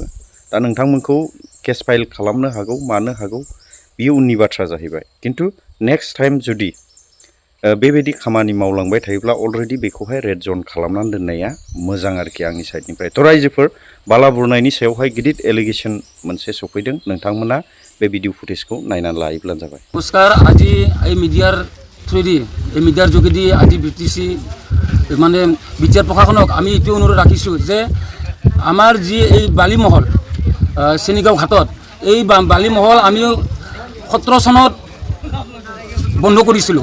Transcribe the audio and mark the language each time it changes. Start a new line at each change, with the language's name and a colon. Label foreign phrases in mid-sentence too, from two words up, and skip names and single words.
Bodo: दा नोंथांमोनखौ केस फाइल खालामनो हागौ, मानो हागौ, बियो उननि बाथ्रा जाहैबाय। खिन्थु
English: next time
Bodo: जुदि बेबायदि खामानि मावलांबाय थायोब्ला अलरेडि बेखौहाय
English: red zone
Bodo: खालामनानै दोननाया मोजां आरोखि आंनि साइडनिफ्राय। थ' रायजोफोर, बाला बुरनायनि सायावहाय गिदिर एलिगेसन मोनसे सफैदों। नोंथांमोना बे
English: video footageखौ
Bodo: नायनानै लायोब्लानो जाबाय।
Assamese: নমস্কাৰ। আজি এই
English: mediaৰ throughদি
Assamese: এই মিডিয়াৰ যোগেদি আজি BTC মানে বিচাৰ প্ৰশাসনক আমি এইটো অনুৰোধ ৰাখিছোঁ যে আমাৰ যি এই বালিমহল চেনিগাঁও ঘাটত এই বালিমহল আমি 17 চনত বন্ধ কৰিছিলোঁ।